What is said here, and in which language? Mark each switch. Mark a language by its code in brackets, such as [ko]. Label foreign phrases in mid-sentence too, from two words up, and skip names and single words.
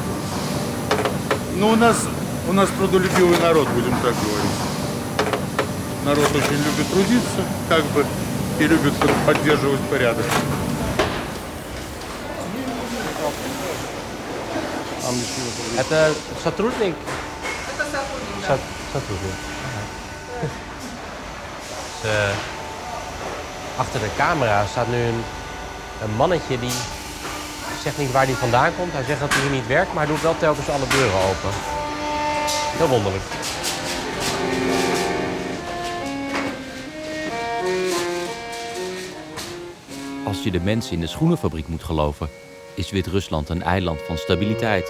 [ru] Но у нас трудолюбивый народ, будем так говорить. Народ очень любит трудиться, как бы, и любит поддерживать порядок. Это сотрудник? Это сотрудник, да. Соtrudnik. [nl] Achter de camera staat nu een mannetje die zegt niet waar hij vandaan komt. Hij zegt dat hij hier niet werkt, maar hij doet wel telkens alle deuren open. Heel wonderlijk. Als je de mensen in de schoenenfabriek moet geloven, is Wit-Rusland een eiland van stabiliteit.